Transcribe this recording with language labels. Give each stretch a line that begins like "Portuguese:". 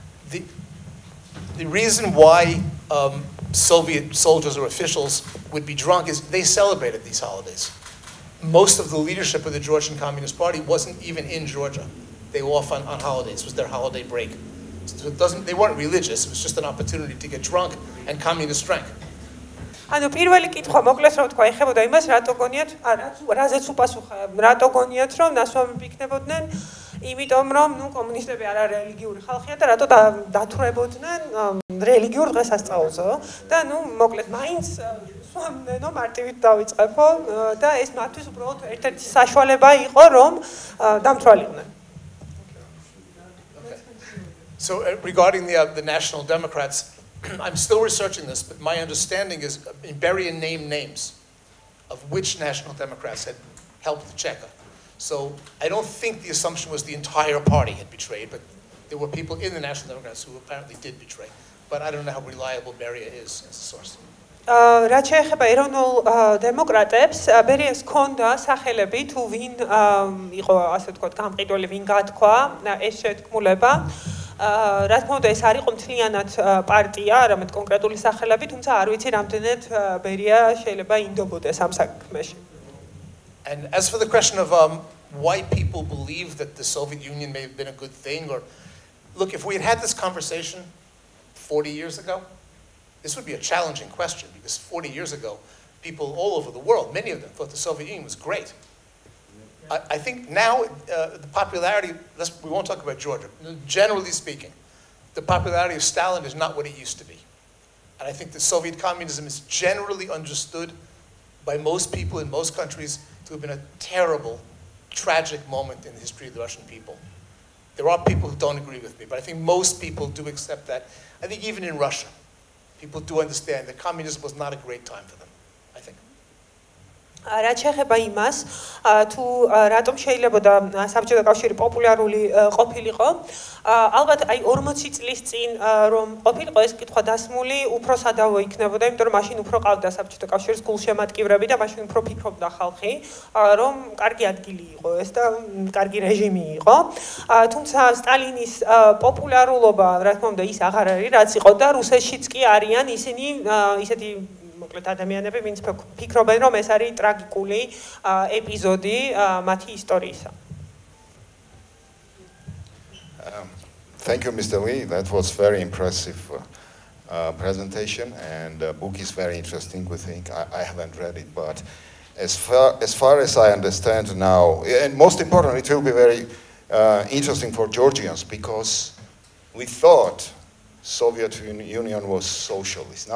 English: The reason why Soviet soldiers or officials would be drunk is they celebrated these holidays. Most of the leadership of the Georgian Communist Party wasn't even in Georgia. They were off on holidays. It was their holiday break. So they weren't religious. It was just an opportunity to get drunk and communist drank.
Georgian: ანუ პირველი კითხვა მოკლეს რომ თქვა ეხებოდა იმას რატო გონიათ რაზეც უპასუხა რატო გონიათ რომ ნასვამები იქნებოდნენ იმიტომ რომ ნუ კომუნისტები არა რელიგიური ხალხია და რატო დათვრებოდნენ რელიგიურ დღესასწაულზე და ნუ მოკლედ მაინც სვამნენო მარტივით დავიწყებო და ეს მათთვის უბრალოდ ერთ-ერთი საშუალება იყო რომ დამთვალიყვნენ.
English: So regarding the National Democrats, I'm still researching this, but my understanding is Iberian names of which National Democrats had helped the Cheka. So I don't think the assumption was the entire party had betrayed, but there were people in the National Democrats who apparently did betray. But I don't know how reliable Beria is as a source.
Georgian: რაც შეეხება ეროვნულ დემოკრატებს, ბერიას ჰქონდა სახელები თუ ვინ იყო ასე ვთქვათ გამყიდველი, ვინ გათქვა ეს შეთქმულება. რა თქმა უნდა ეს არ იყო მთლიანად პარტია, არამედ კონკრეტული სახელები, თუმცა არ ვიცი რამდენად ბერია შეიძლება ინდობოდეს ამ საქმეში.
English: And as for the question of why people believe that the Soviet Union may have been a good thing, or look, if we had had this conversation 40 years ago, this would be a challenging question because 40 years ago, people all over the world, many of them thought the Soviet Union was great. I think now the popularity, we won't talk about Georgia, generally speaking, the popularity of Stalin is not what it used to be. And I think that Soviet communism is generally understood by most people in most countries to have been a terrible, tragic moment in the history of the Russian people. There are people who don't agree with me, but I think most people do accept that. I think even in Russia, people do understand that communism was not a great time for them, I think.
Georgian: რაც შეეხება იმას, თუ რატომ შეიძლებოდა საბჭოთა კავშირი პოპულარული ყოფილიყო, ალბათ აი 40 წლის წინ რომ ყოფილიყო ეს კითხვა დასმული, უფრო სადავო იქნებოდა, იმიტომ რომ მაშინ უფრო ყავდა საბჭოთა კავშირის გულშემატკივრები და მაშინ უფრო ფიქრობდა ხალხი, რომ კარგი ადგილი იყო ეს და კარგი რეჟიმი იყო. თუმცა სტალინის პოპულარულობა, რა თქმა უნდა, ის აღარ არის, რაც იყო და რუსეთშიც კი არიან ისინი ისეთი მოკლედ ადამიანები, ვინც ფიქრობენ, რომ ეს არის ტრაგიკული ეპიზოდი მათი ისტორიისა.
English: Thank you, Mr. Lee. That was very impressive presentation, and the book is very interesting, we think. I haven't read it, but as far as I understand now, and most importantly, it will be very interesting for Georgians, because we thought Soviet Union was socialist.